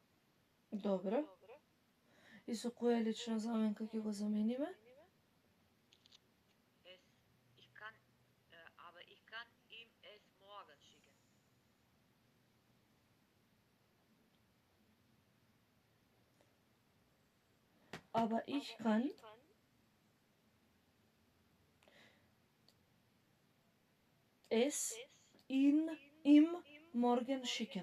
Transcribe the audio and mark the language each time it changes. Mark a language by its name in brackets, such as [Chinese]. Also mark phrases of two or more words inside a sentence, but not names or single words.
[Macedonian] Добро. И со која лична заменка ќе го замениме? [German] Aber ich kann ihm es morgen schicken. Aber ich kann es ihm morgen schicken.